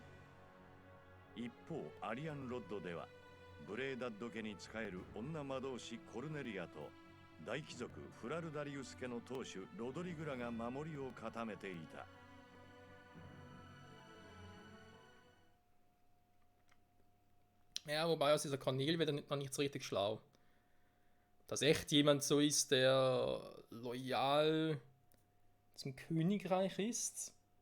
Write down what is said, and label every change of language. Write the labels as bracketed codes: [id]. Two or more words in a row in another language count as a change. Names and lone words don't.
[ja] 一方アリアンロッドではブレーダッド家に仕える女魔導士コルネリアと大貴族フラルダリウス家の当主ロドリグラが守りを固めていた。 [de] Ja, wobei aus dieser Cornel wird noch nicht so richtig schlau. Dass echt jemand so ist, der loyal zum Königreich ist.